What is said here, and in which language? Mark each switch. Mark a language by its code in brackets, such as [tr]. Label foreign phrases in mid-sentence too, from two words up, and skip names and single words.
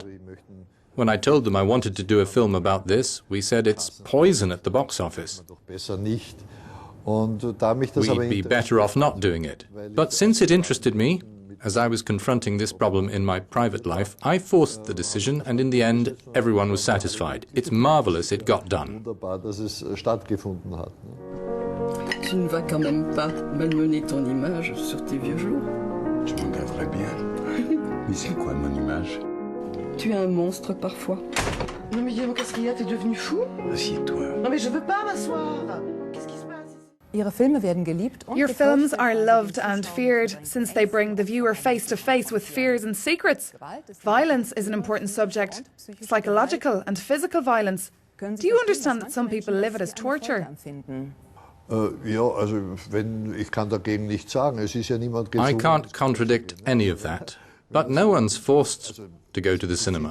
[en] When I told them I wanted to do a film about this, we said it's poison at the box office. We'd be better off not doing it. But since it interested me, as I was confronting this problem in my private life, I forced the decision, and in the end, everyone was satisfied. It's marvelous it got done. [fr] Tu ne vas quand même pas malmener ton image sur tes vieux jours? Je m'en garderais bien. Mais c'est quoi mon image? Tu es un monstre parfois. Non mais Guillaume, qu'est-ce qu'il y a? T'es devenu fou? Assieds-toi. Non mais je veux pas m'asseoir. Qu'est-ce qui se passe? [de] Ihre Filme werden geliebt und [en] Your films are loved and feared, since they bring the viewer face to face with fears and secrets. Violence is an important subject, psychological and physical violence. Do you understand that some people live it as torture? I can't contradict any of that, but no one's forced to go to the cinema.